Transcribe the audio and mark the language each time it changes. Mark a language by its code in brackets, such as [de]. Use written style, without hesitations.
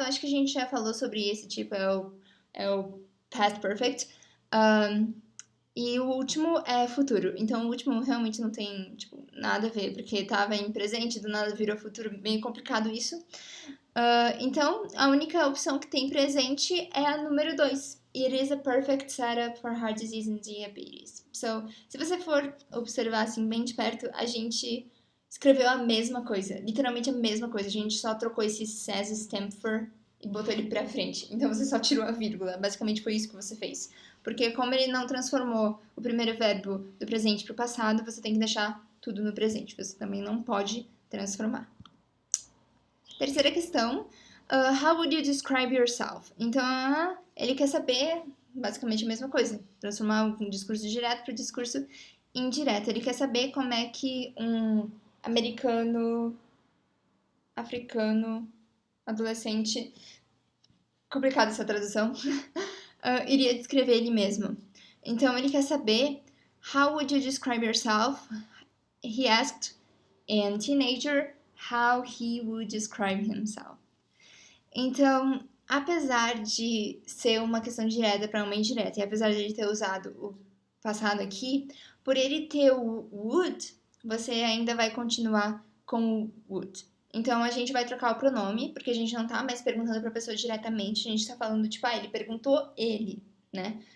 [pt] Acho que a gente já falou sobre esse tipo, é o past perfect. E o último é futuro. Então, o último realmente não tem, tipo, nada a ver, porque tava em presente, do nada virou futuro, meio complicado isso. Então, a única opção que tem presente é a número 2. [en] It is a perfect setup for heart disease and diabetes. [pt] So, se você for observar assim bem de perto, a gente escreveu a mesma coisa, literalmente a mesma coisa. A gente só trocou esse says Stamford e botou ele pra frente. Então, você só tirou a vírgula. Basicamente foi isso que você fez. Porque como ele não transformou o primeiro verbo do presente para o passado, você tem que deixar tudo no presente. Você também não pode transformar. Terceira questão. [en] How would you describe yourself? [pt] Então, ele quer saber basicamente a mesma coisa. Transformar um discurso direto para o discurso indireto. Ele quer saber como é que um americano, africano, adolescente... Complicada essa tradução. Iria descrever ele mesmo. Então, ele quer saber [en] how would you describe yourself? He asked a teenager how he would describe himself. [pt] Então, apesar de ser uma questão direta para uma indireta, e apesar de ele ter usado o passado aqui, por ele ter o would, você ainda vai continuar com o would. Então, a gente vai trocar o pronome, porque a gente não tá mais perguntando pra pessoa diretamente, a gente tá falando, tipo, ele perguntou ele, né?